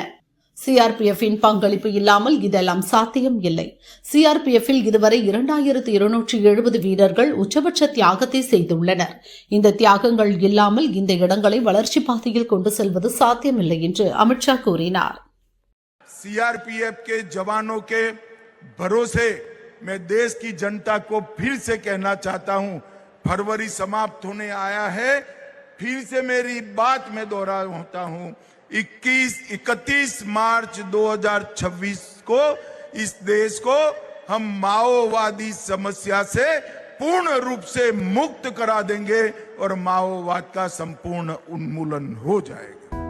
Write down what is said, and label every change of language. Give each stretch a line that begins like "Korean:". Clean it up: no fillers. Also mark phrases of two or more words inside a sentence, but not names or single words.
Tamil: சிஆர்பிஎஃப்பின் பங்களிப்பு இல்லாமல் இதெல்லாம் சாத்தியம் இல்லை. சிஆர்பிஎஃப்பில் இதுவரை 2270 வீரர்கள் உச்சபட்ச தியாகத்தை செய்துள்ளனர். இந்த தியாகங்கள் இல்லாமல் இந்த இடங்களை வளர்ச்சி பாதையில் கொண்டு செல்வது சாத்தியமில்லை என்று அமித்ஷா கூறினார்.
Hindi: सीआरपीएफ के जवानों के भरोसे मैं देश की जनता को फिर से कहना चाहता हूं, फरवरी समाप्त होने आया है, फिर से मेरी बात में दोहराता हूं, 31 मार्च 2026 को इस देश को हम माओवादी समस्या से पूर्ण रूप से मुक्त करा देंगे और माओवाद का संपूर्ण उन्मूलन हो जाएगा.